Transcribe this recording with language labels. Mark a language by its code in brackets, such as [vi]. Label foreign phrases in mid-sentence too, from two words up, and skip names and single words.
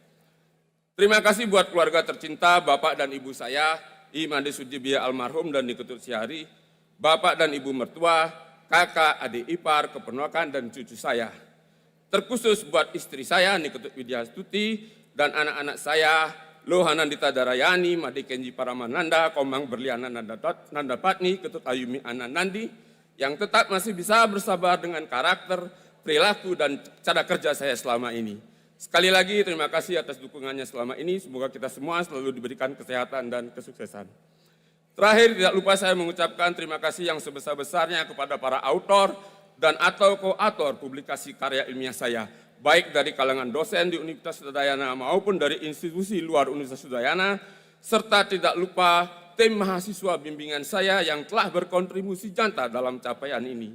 [id] Terima kasih buat keluarga tercinta, Bapak dan Ibu saya, Imade Sujibia almarhum dan Niketut Syahri, Bapak dan Ibu mertua, kakak, adik ipar, keponakan, dan cucu saya. Terkhusus buat istri saya, Niketut Widyastuti, dan anak-anak saya, Lohanandita Darayani, Made Kenji Paramananda, Komang Berliana Nandapatni, Ketut Ayumi Ananandi, yang tetap masih bisa bersabar dengan karakter, perilaku, dan cara kerja saya selama ini. Sekali lagi terima kasih atas dukungannya selama ini, semoga kita semua selalu diberikan kesehatan dan kesuksesan. Terakhir, tidak lupa saya mengucapkan terima kasih yang sebesar-besarnya kepada para autor dan atau koautor publikasi karya ilmiah saya, baik dari kalangan dosen di Universitas Udayana maupun dari institusi luar Universitas Udayana, serta tidak lupa tim mahasiswa bimbingan saya yang telah berkontribusi nyata dalam capaian ini.